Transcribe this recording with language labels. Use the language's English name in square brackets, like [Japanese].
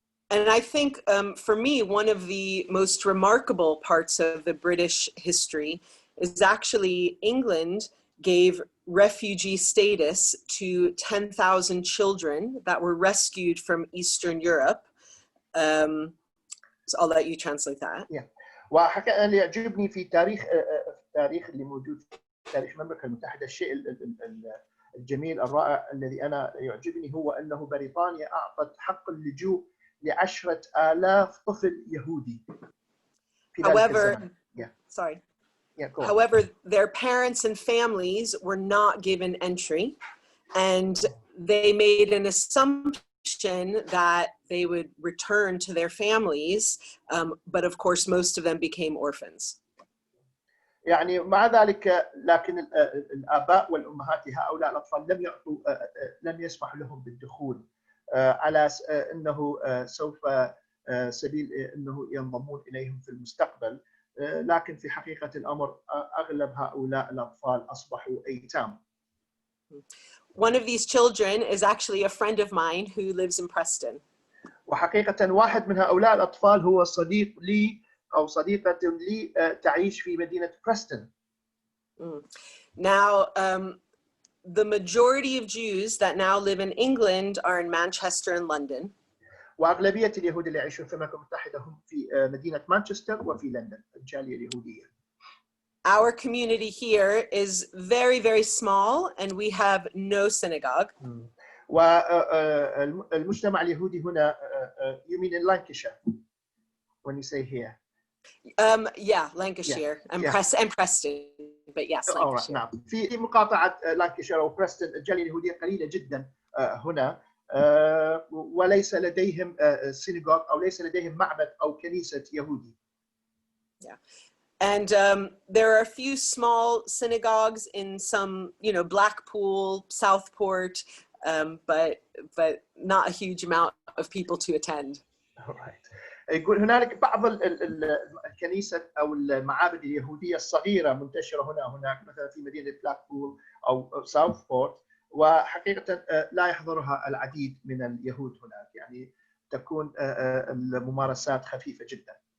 [English] And I think for me, one of the most remarkable parts of the British history is actually England gave refugee status to 10,000 children that were rescued from Eastern Europe. So I'll let you translate that. Yeah. [Arabic] وحقيقة اللي يعجبني في التاريخ اللي موجود في تاريخ المملكة المتحدة الشيء الجميل الرائع الذي أنا يعجبني هو أنه بريطانيا أعطت حق اللجوء ل10,000 طفل يهودي. [English] However, yeah. Sorry. Yeah, however, their parents and families were not given entry, and they made an assumption that they would return to their families, but of course most of them became orphans. [Arabic] يعني مع ذلك لكن الآباء والأمهات هؤلاء الأطفال لم يسمحوا لهم بالدخول على أنه سوف سبيل أنه ينضمون إليهم في المستقبل. لكن في حقيقة الأمر أغلب هؤلاء الأطفال أصبحوا أيتام. [English] One of these children is actually a friend of mine who lives in Preston. [Arabic] وحقيقة واحد من هؤلاء الأطفال هو صديق لي أو صديقة لي تعيش في مدينة بريستون. [English] Now, the majority of Jews that now live in England are in Manchester and London. [Arabic] وأغلبية اليهود اللي يعيشون في المملكة المتحدة هم في مدينة مانشستر وفي لندن الجالية اليهودية. [English] Our community here is very, very small and we have no synagogue. [Arabic] والمجتمع اليهودي هنا [English] you mean in Lancashire when you say here. Yeah, Lancashire. Yeah. I'm Preston, but yes, Lancashire. [Arabic] نعم. في مقاطعة لانكشير أو بريستون الجالية اليهودية قليلة جدا هنا وليس لديهم سيناغوج أو ليس لديهم معبد أو كنيسة يهودي. [English] Yeah. And there are a few small synagogues in some, Blackpool, Southport, but not a huge amount of people to attend. Right. [Arabic] يقول هنالك بعض الكنيسة أو المعابد اليهودية الصغيرة منتشرة هناك مثلا في مدينة بلاكبول أو ساوثبورت وحقيقة لا يحضرها العديد من اليهود هناك يعني تكون الممارسات خفيفة جدا.